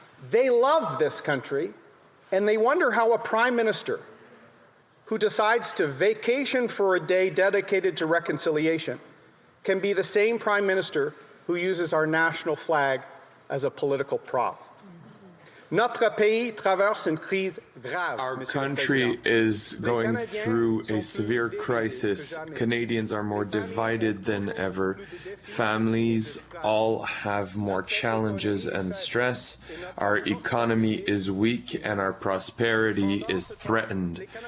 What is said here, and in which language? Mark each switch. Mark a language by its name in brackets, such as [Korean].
[English] They love this country, and they wonder how a Prime Minister who decides to vacation for a day dedicated to reconciliation can be the same Prime Minister who uses our national flag as a political prop. [French] Notre pays traverse une crise grave. [English] Our country is going through a severe crisis. Canadians are more divided than ever. Families all have more challenges and stress. Our economy is weak and our prosperity is threatened.